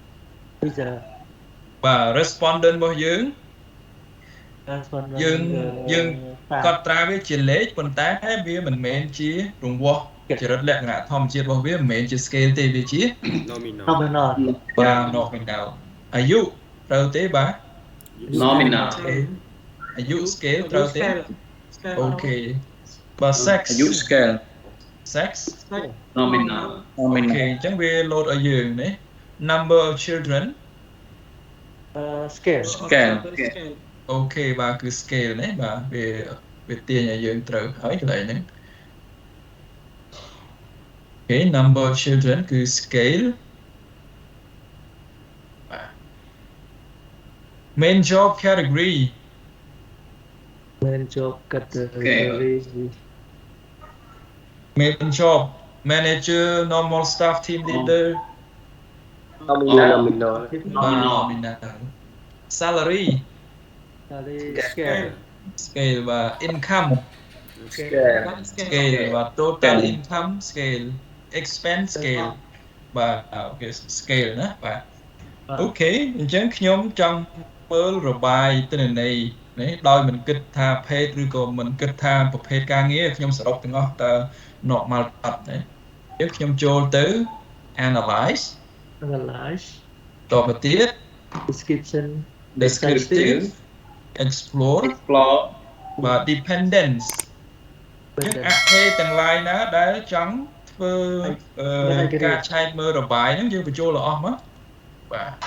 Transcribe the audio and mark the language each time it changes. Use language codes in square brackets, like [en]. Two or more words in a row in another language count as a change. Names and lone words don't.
[km] respondent របស់យើងកត់ត្រាវាជាលេខប៉ុន្តែវាមិនមែនជារង្វាស់ចរិតលក្ខណៈធម្មជាតិរបស់វាមិនមែនជា scale ទេវាជា nominal បាទ nominal អាយុត្រូវទេបាទ nominal អាយុ scale ត្រូវទេអូខេបាទ sex អាយុ scale sex nominal អូខេអញ្ចឹងវា load ឲ្យយើងណា [en] number of children [km] scale អូខេបាទគឺ scale ណាបាទវាទាញឲ្យយើងត្រូវហើយកន្លែងហ្នឹងអូខេ [en] number of children [km] គឺ scale បាទ [en] main job category [km] main [en] job manager normal staff team leader nominal salary scale បាទ income scale បាទ total income scale expense scale [km] បាទអូខេ [en] scale [km] ណាបាទ អូខេអញ្ចឹងខ្ញុំចង់មើលរបាយទិន្នន័យ នេះដោយមិនគិតថាភេទឬក៏មិនគិតថាប្រភេទការងារខ្ញុំសរុបទាំងអស់តើ normal អត់ណា Chứខ្ញុំចូលទៅ analyze តទៅទៀត [en] descriptive explore [km] បាទ dependence ចឹងអត្ថេទាំងឡាយណាដែលចង់ធ្វើការឆែកមើលរបាយហ្នឹងយើងបញ្ចូលអស់មកបាទ